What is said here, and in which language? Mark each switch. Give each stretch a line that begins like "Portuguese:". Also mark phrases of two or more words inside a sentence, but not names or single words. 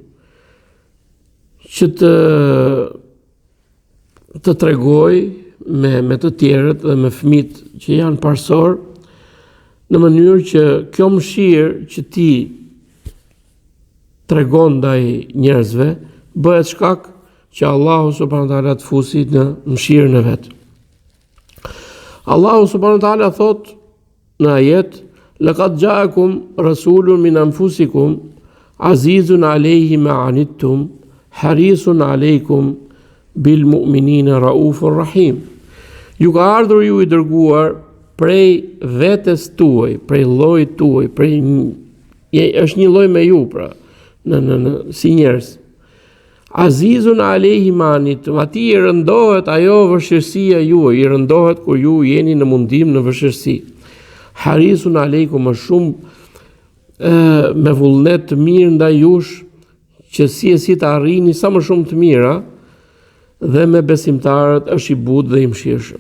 Albanian: që të tregoj me të tjerët dhe me fëmijët që janë parsor, në mënyrë që kjo mëshirë që ti tregon ndaj njerëzve bëhet shkak që Allahu
Arabic: سبحانه وتعالى
Albanian: të fusi në mëshirën e vet. Allahu
Arabic: سبحانه وتعالى
Albanian: thot në ajet:
Arabic: لقد جاءكم رسول من أنفسكم عزيز عليه ما عنتم حريص عليكم بالمؤمنين رءوف رحيم.
Albanian: Ju ka ardhur ju i dërguar prej vetes tuaj, prej llojit tuaj, është një lloj me ju, pra, në si njerëz.
Arabic: عزيز عليه ما عنتم,
Albanian: ati i rëndohet ajo vështirësia juaj, i rëndohet kur ju jeni në mundim, në vështirësi.
Arabic: حريص عليكم,
Albanian: është shumë me vullnet të mirë ndaj jush, që si të arrini sa më shumë të mira, dhe me besimtarët është i butë dhe i mëshirshëm.